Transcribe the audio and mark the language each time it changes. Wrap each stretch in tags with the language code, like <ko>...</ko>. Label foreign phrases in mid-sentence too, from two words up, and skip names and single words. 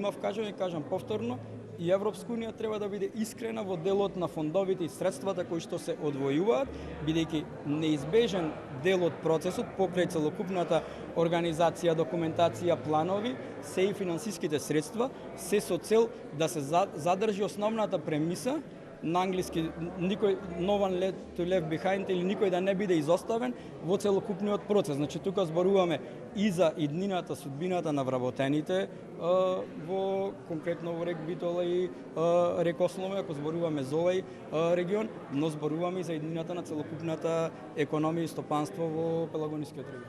<mk>има кажам повторно, и Европска Унија треба да биде искрена во делот на фондовите и средствата кои што се одвојуваат, бидејќи неизбежен дел од процесот покрај целокупната организација, документација, планови, се и финансиските средства, се со цел да се задржи основната премиса, на англиски никој</mk> <en>no one left to left behind</en> <mk>или никој да не биде изоставен во целокупниот процес. Значи тука зборуваме и за иднината, судбината на вработените во конкретно во рек Битола и рек Осломе, ако зборуваме за овој регион, но зборуваме и за иднината на целокупната економија и стопанство во Пелагонискиот регион.</mk>